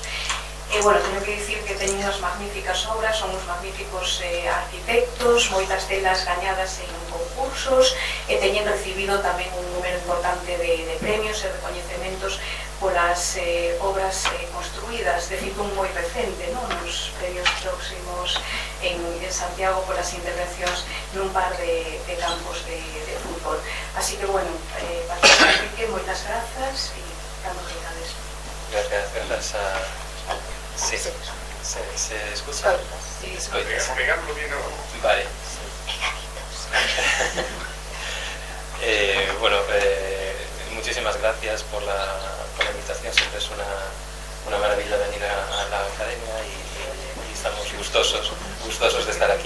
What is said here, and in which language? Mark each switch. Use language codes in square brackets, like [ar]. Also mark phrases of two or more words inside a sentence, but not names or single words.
[gl] E, bueno, teño que dicir que teñen unhas magníficas obras, son uns magníficos arquitectos, moitas delas gañadas en concursos, e teñen recibido tamén un número importante de premios e recoñecementos polas obras construídas, de feito un moi recente, nos premios próximos en Santiago polas intervencións nun par de campos de fútbol. Así que, bueno, Patricia, Enrique, moitas grazas e cando queirades. [es] Gracias a... Sí, ¿se escucha? Sí, pegarlo bien abajo. Vale. Bueno, muchísimas gracias por la invitación. Siempre es una maravilla venir a la academia y estamos gustosos de estar aquí.